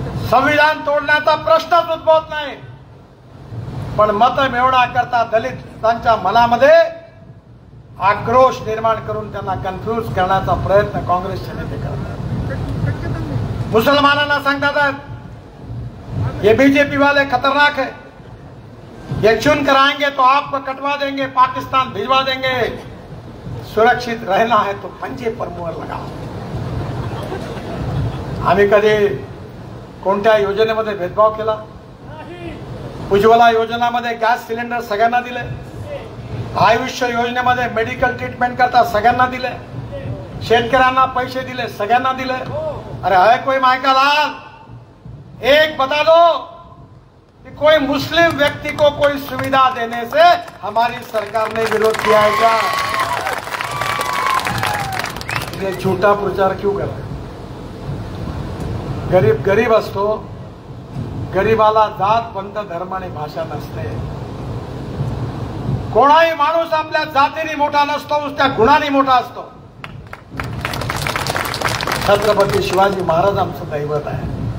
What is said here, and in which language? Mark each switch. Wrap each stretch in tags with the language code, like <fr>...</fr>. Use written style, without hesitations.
<mr>संविधान तोडण्याचा प्रश्नच उद्भवत नाही, पण मत मिळवण्याकरता दलितांच्या मनामध्ये आक्रोश निर्माण करून त्यांना कन्फ्यूज करण्याचा प्रयत्न काँग्रेसचे नेते करतात. मुसलमानांना सांगतात</mr> <hi>ये बीजेपी वाले खतरनाक है। ये चुन कर आएंगे तो आपको कटवा देंगे, पाकिस्तान भिजवा देंगे। सुरक्षित रहना है तो पंजे पर मोहर लगाओ।</hi> <mr>आम्ही कधी कोणत्या योजनेमध्ये भेदभाव केला? उज्ज्वला योजनामध्ये गॅस सिलेंडर सगळ्यांना दिले, आयुष्य योजनेमध्ये मेडिकल ट्रीटमेंट करता सगळ्यांना दिले, शेतकऱ्यांना पैसे दिले, सगळ्यांना दिले।</mr> <hi>अरे है कोई मायका लाल, एक बता दो कि कोई मुस्लिम व्यक्ति को कोई सुविधा देने से हमारी सरकार ने विरोध किया है क्या? ये झूठा प्रचार क्यों कर रहे?</hi> <mr>गरीब गरीब असतो, गरीबाला जात पंथ धर्म आणि भाषा नसते। कोणाही माणूस आपल्या जातीने मोठा नसतो, उसच्या गुणाने मोठा असतो। छत्रपती शिवाजी महाराज आमचं दैवत आहे।</mr>